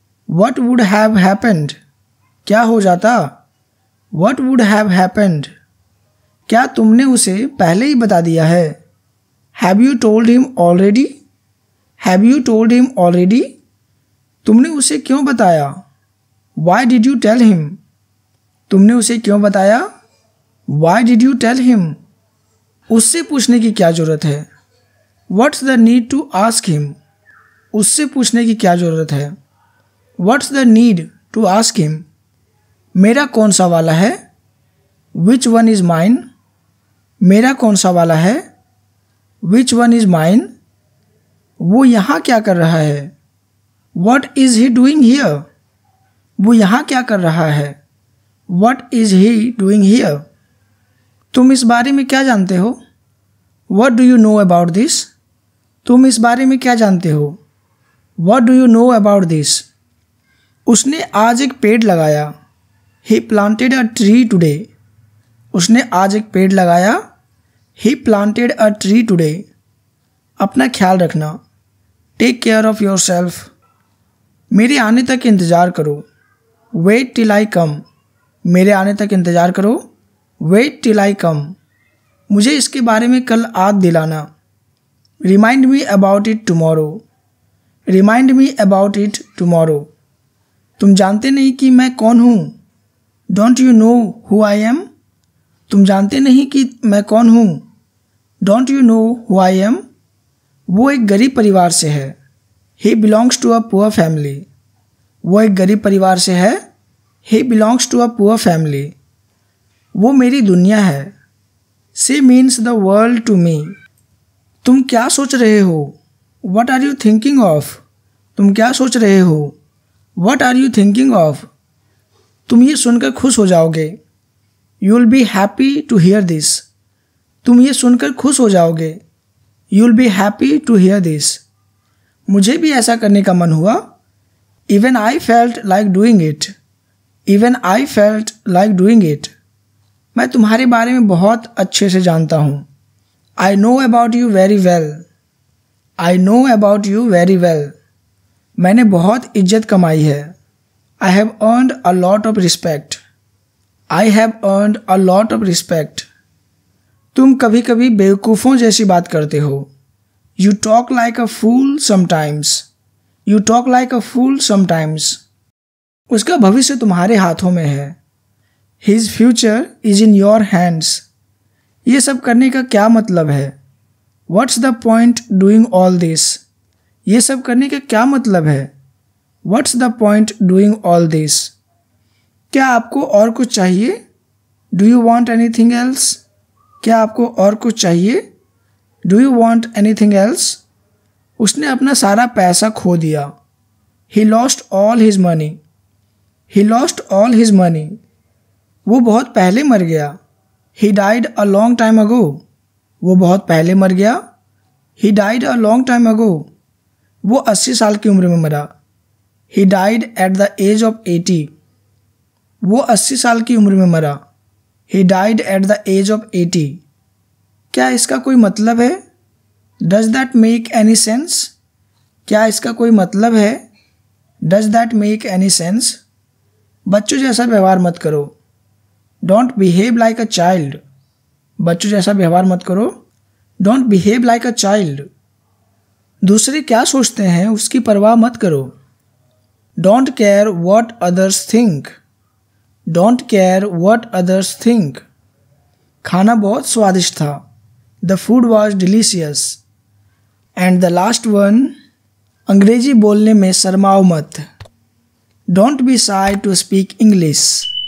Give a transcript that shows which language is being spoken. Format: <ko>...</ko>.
<en>What would have happened?</en> <hi>क्या हो जाता?</hi> <en>What would have happened?</en> <hi>क्या तुमने उसे पहले ही बता दिया है?</hi> <en>Have you told him already? Have you told him already?</en> <hi>तुमने उसे क्यों बताया?</hi> <en>Why did you tell him?</en> <hi>तुमने उसे क्यों बताया?</hi> <en>Why did you tell him?</en> <hi>उससे पूछने की क्या ज़रूरत है?</hi> <en>What's the need to ask him?</en> <hi>उससे पूछने की क्या ज़रूरत है?</hi> <en>What's the need to ask him?</en> <hi>मेरा कौन सा वाला है?</hi> <en>Which one is mine?</en> <hi>मेरा कौन सा वाला है?</hi> <en>Which one is mine?</en> <hi>वो यहाँ क्या कर रहा है?</hi> <en>What is he doing here?</en> <hi>वो यहाँ क्या कर रहा है?</hi> <en>What is he doing here?</en> <hi>तुम इस बारे में क्या जानते हो?</hi> <en>What do you know about this?</en> <hi>तुम इस बारे में क्या जानते हो?</hi> <en>What do you know about this?</en> <hi>उसने आज एक पेड़ लगाया।</hi> <en>He planted a tree today.</en> <hi>उसने आज एक पेड़ लगाया।</hi> <en>He planted a tree today.</en> <hi>अपना ख्याल रखना।</hi> <en>Take care of yourself.</en> <hi>मेरे आने तक इंतज़ार करो।</hi> <en>Wait till I come.</en> <hi>मेरे आने तक इंतज़ार करो।</hi> <en>Wait till I come.</en> <hi>मुझे इसके बारे में कल याद दिलाना।</hi> <en>Remind me about it tomorrow. Remind me about it tomorrow.</en> <hi>तुम जानते नहीं कि मैं कौन हूँ?</hi> <en>Don't you know who I am?</en> <hi>तुम जानते नहीं कि मैं कौन हूँ?</hi> <en>Don't you know who I am?</en> <hi>वो एक गरीब परिवार से है।</hi> <en>He belongs to a poor family.</en> <hi>वो एक गरीब परिवार से है।</hi> <en>He belongs to a poor family.</en> <hi>वो मेरी दुनिया है।</hi> <en>She means the world to me.</en> <hi>तुम क्या सोच रहे हो?</hi> <en>What are you thinking of?</en> <hi>तुम क्या सोच रहे हो?</hi> <en>What are you thinking of?</en> <hi>तुम ये सुनकर खुश हो जाओगे।</hi> <en>You'll be happy to hear this.</en> <hi>तुम ये सुनकर खुश हो जाओगे।</hi> <en>You'll be happy to hear this.</en> <hi>मुझे भी ऐसा करने का मन हुआ।</hi> <en>Even I felt like doing it. Even I felt like doing it.</en> <hi>मैं तुम्हारे बारे में बहुत अच्छे से जानता हूँ।</hi> <en>I know about you very well. I know about you very well.</en> <hi>मैंने बहुत इज्जत कमाई है।</hi> <en>I have earned a lot of respect. I have earned a lot of respect.</en> <hi>तुम कभी कभी बेवकूफ़ों जैसी बात करते हो।</hi> <en>You talk like a fool sometimes. You talk like a fool sometimes.</en> <hi>उसका भविष्य तुम्हारे हाथों में है।</hi> <en>His future is in your hands.</en> <hi>ये सब करने का क्या मतलब है?</hi> <en>What's the point doing all this?</en> <hi>ये सब करने का क्या मतलब है?</hi> <en>What's the point doing all this?</en> <hi>क्या आपको और कुछ चाहिए?</hi> <en>Do you want anything else?</en> <hi>क्या आपको और कुछ चाहिए?</hi> <en>Do you want anything else?</en> <hi>उसने अपना सारा पैसा खो दिया।</hi> <en>He lost all his money. He lost all his money.</en> <hi>वो बहुत पहले मर गया।</hi> <en>He died a long time ago.</en> <hi>वो बहुत पहले मर गया।</hi> <en>He died a long time ago.</en> <hi>वो 80 साल की उम्र में मरा।</hi> <en>He died at the age of 80.</en> <hi>वो 80 साल की उम्र में मरा।</hi> <en>He died at the age of 80.</en> <hi>क्या इसका कोई मतलब है?</hi> <en>Does that make any sense?</en> <hi>क्या इसका कोई मतलब है?</hi> <en>Does that make any sense?</en> <hi>बच्चों जैसा व्यवहार मत करो।</hi> <en>Don't behave like a child.</en> <hi>बच्चों जैसा व्यवहार मत करो।</hi> <en>Don't behave like a child.</en> <hi>दूसरे क्या सोचते हैं उसकी परवाह मत करो।</hi> <en>Don't care what others think. Don't care what others think.</en> <hi>खाना बहुत स्वादिष्ट था।</hi> <en>The food was delicious. And the last one,</en> <hi>अंग्रेजी बोलने में शर्माओ मत।</hi> <en>Don't be shy to speak English.</en>